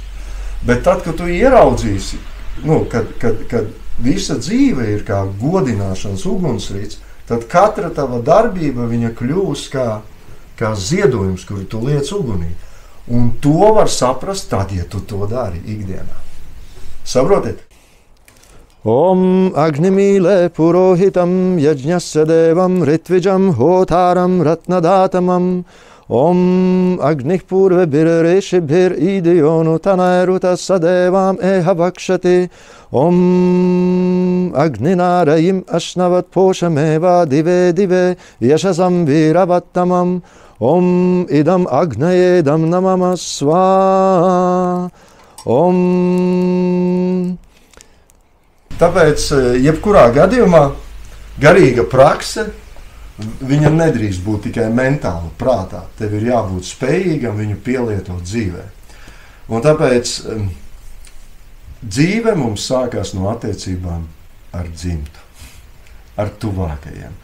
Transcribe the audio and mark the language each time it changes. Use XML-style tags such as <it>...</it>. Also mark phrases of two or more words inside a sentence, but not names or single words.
<lv>Bet tad, kad tu ieraudzīsi, kad visa dzīve ir kā godināšanas ugunsrīts, tad katra tava darbība viņa kļūs kā ziedojums, kuru tu liec ugunī. Un to var saprast tad, ja tu to dari ikdienā. Saprotiet?</lv> <sa>ॐ अग्निमीळे पुरोहितं यज्ञस्य देवम् ऋत्विजम् होतारं रत्नधातमम् ॐ अग्निः पूर्वेभिर् ऋषिभिर् ईड्यो नूतनैरुत स देवाँ एह वक्षति ॐ अग्निना रयिम् अश्नवत् पोषमेव दिवे दिवे यशसं वीरवत्तमम् ॐ इदम् अग्नये इदं न मम स्वाहा ॐ.</sa> <lv>Tāpēc, jebkurā gadījumā, garīga prakse, viņa nedrīkst būt tikai mentāli, prātā. Tev ir jābūt spējīgam viņu pielietot dzīvē. Un tāpēc dzīve mums sākās no attiecībām ar dzimtu, ar tuvākajiem.</lv>